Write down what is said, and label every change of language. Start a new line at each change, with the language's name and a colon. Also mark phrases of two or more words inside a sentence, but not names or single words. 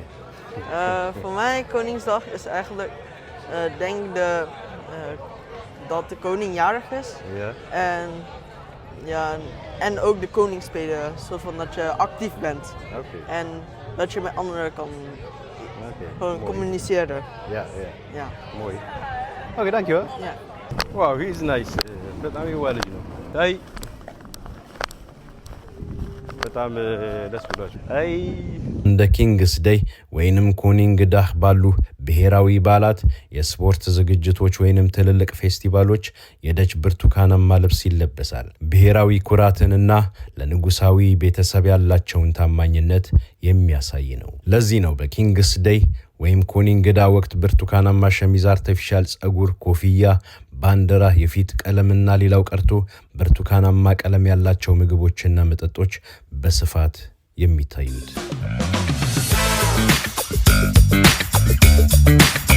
Dutch: Voor mij Koningsdag is eigenlijk denk dat de koning jarig is. Ja. En ook de koning spelen, soort van dat je actief bent. Oké. En dat je met anderen kan gewoon mooi. communiceren. Ja. Ja. Mooi. Oké, dankjewel. Ja.
English: Wow, he is nice.
Amharic: በጣም ይዋለጅ ነው። አይ በጣም ደስ ብሏችሁ። አይ እንደ ኪንግስ ዴይ ወይንም ኮኒንግዳህ ባሉ ብሔራዊ በዓላት የስፖርት ዝግጅቶች ወይንም ትልልቅ ፌስቲቫሎች የደች ብርቱካናማ ልብስ ይለበሳል። ብሔራዊ ኩራትንና ለንጉሳዊ ቤተሰብ ያላቸውን ታማኝነት የሚያሳይ ነው። ለዚህ ነው በኪንግስ ዴይ ወይም ኮኒንግዳ ወቅት ብርቱካናማ ሸሚዝ፣ አርቲፊሻል ጸጉር፣ ኮፍያ፣ ባንዲራ፣ የፊት ቀለምና ሌላው ቀርቶ ብርቱካናማ ቀለም ያላቸው ምግቦችና መጠጦች በስፋት የሚታዩት።